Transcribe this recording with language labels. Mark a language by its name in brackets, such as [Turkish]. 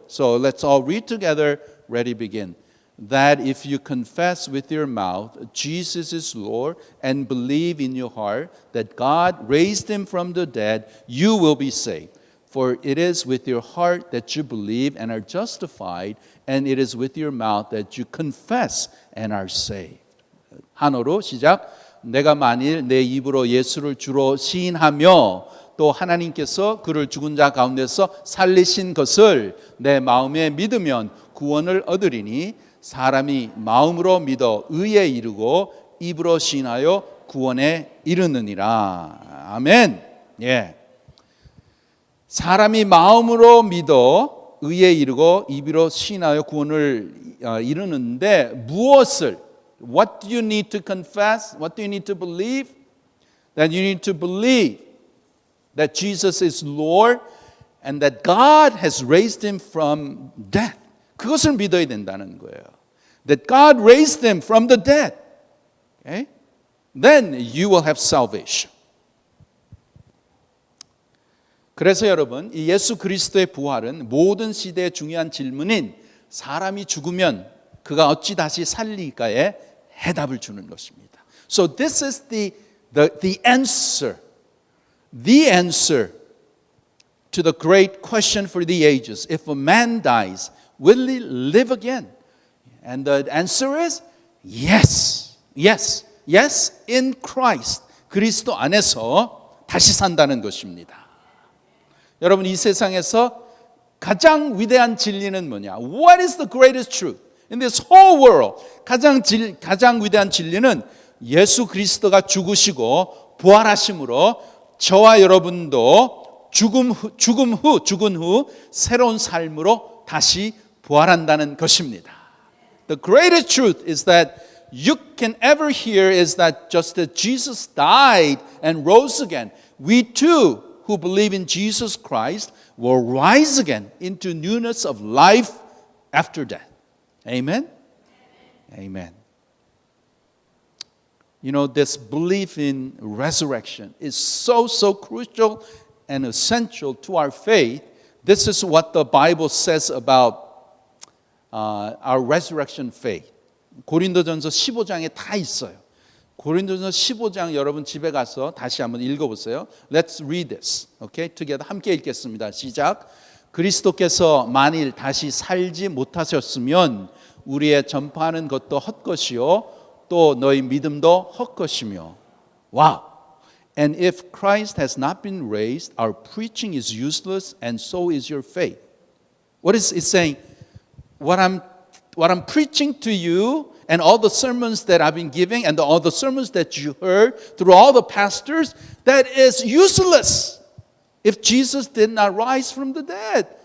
[English] So let's all read together. Ready, begin. That if you confess with your mouth Jesus is Lord and believe in your heart that God raised him from the dead, you will be saved. For it is with your heart that you believe and are justified, and it is with your mouth that you confess and are saved. [Korean] 한어로 시작. 내가 만일 내 입으로 예수를 주로 시인하며 또 하나님께서 그를 죽은 자 가운데서 살리신 것을 내 마음에 믿으면 구원을 얻으리니 사람이 마음으로 믿어 의에 이르고 입으로 시인하여 구원에 이르느니라. 아멘. 예. 사람이 마음으로 믿어 의에 이르고 입으로 시인하여 구원을 이루는데 무엇을? [English] What do you need to confess? What do you need to believe? That you need to believe that Jesus is Lord and that God has raised him from death. [Korean] 그것을 믿어야 된다는 거예요. [English] That God raised him from the dead. Okay? Then you will have salvation. [Korean] 그래서 여러분, 이 예수 그리스도의 부활은 모든 시대의 중요한 질문인 사람이 죽으면 그가 어찌 다시 살릴까에 해답을 주는 것입니다. [English] So this is the answer. The answer to the great question for the ages. If a man dies, will he live again? And the answer is yes. Yes. Yes in Christ. [Korean] 그리스도 안에서 다시 산다는 것입니다. 여러분, 이 세상에서 가장 위대한 진리는 뭐냐? [English] What is the greatest truth in this whole world? [Korean] 가장 위대한 진리는 예수 그리스도가 죽으시고 부활하심으로 저와 여러분도 죽은 후 새로운 삶으로 다시 부활한다는 것입니다. [English] The greatest truth is that you can ever hear is that just that Jesus died and rose again. We too, who believe in Jesus Christ, will rise again into newness of life after death. Amen? Amen. You know, this belief in resurrection is so crucial and essential to our faith. This is what the Bible says about our resurrection faith. [Korean] 고린도전서 15장에 다 있어요. 고린도전서 15장 여러분 집에 가서 다시 한번 읽어보세요. [English] Let's read this. Okay? Together [Korean] 함께 읽겠습니다. 시작. 그리스도께서 만일 다시 살지 못하셨으면 우리의 전파하는 것도 헛것이요 또 너희 믿음도 헛것이며. [English] Wow. And if Christ has not been raised, our preaching is useless and so is your faith. What is it saying? What I'm preaching to you and all the sermons that I've been giving and all the sermons that you heard through all the pastors, that is useless if Jesus did not rise from the dead.